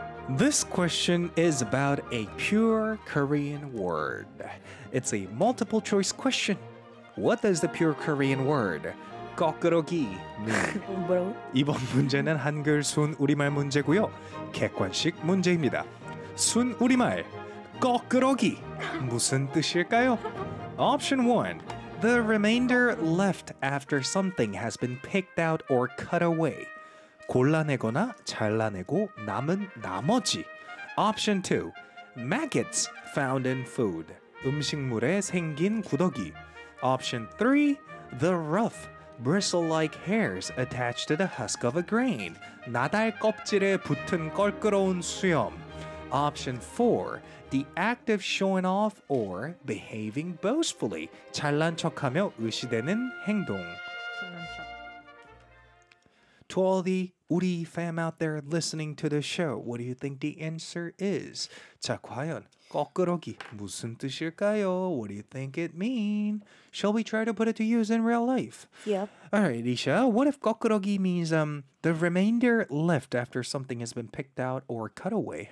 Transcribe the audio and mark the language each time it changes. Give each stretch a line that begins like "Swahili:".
English: This question is about a pure Korean word. It's a multiple choice question. What does the pure Korean word 거꾸로기 mean?
Korean: 이번 문제는 한글 순 우리말 문제고요. 객관식 문제입니다. 순 우리말 거꾸로기 무슨 뜻일까요?
English: Option 1. The remainder left after something has been picked out or cut away.
Korean: 골라내거나 잘라내고 남은 나머지.
English: Option 2. Maggots found in food.
Korean: 음식물에 생긴 구더기.
English: Option 3. The rough, bristle-like hairs attached to the husk of a grain.
Korean: 나달 껍질에 붙은 껄끄러운 수염.
English: Option 4. The act of showing off or behaving boastfully.
Korean: 잘난 척하며 의시되는 행동. 잘난 척.
English: To all the 우리 fam out there listening to the show, what do you think the answer is?
Korean: 자, 과연 거꾸로기 무슨 뜻일까요?
English: What do you think it mean? Shall we try to put it to use in real life? Yep. All right, Isha, what if 거꾸로기 means the remainder left after something has been picked out or cut away?